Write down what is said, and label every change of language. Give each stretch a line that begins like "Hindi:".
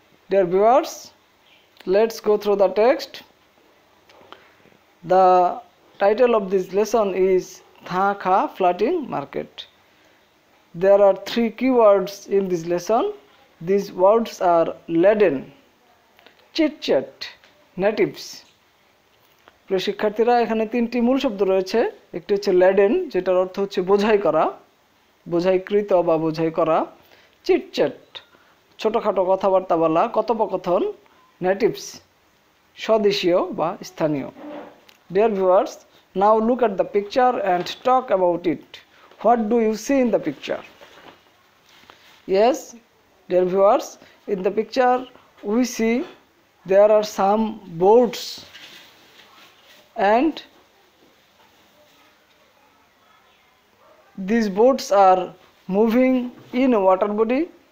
English: Dear viewers, let's go through the text. The title of this lesson is Tha Kha Floating Market. There are three keywords in this lesson. These words are laden, chit chat, natives.
Bangla: প্রিয় শিক্ষার্থীরা, এখানে তিনটি মূল শব্দ রয়েছে। একটি হচ্ছে ল্যাডেন, যেটার অর্থ হচ্ছে বোঝাই করা, বোঝাইকৃত বা বোঝাই করা। চিটচ্যাট, ছোটখাটো কথাবার্তা বলা, কথোপকথন। নেটিভস, স্বদেশীয় বা স্থানীয়।
English: Dear viewers, now look at the picture and talk about it. What do you see in the picture? Yes, dear viewers, in the picture we see there are some boats and these boats are moving in a water body.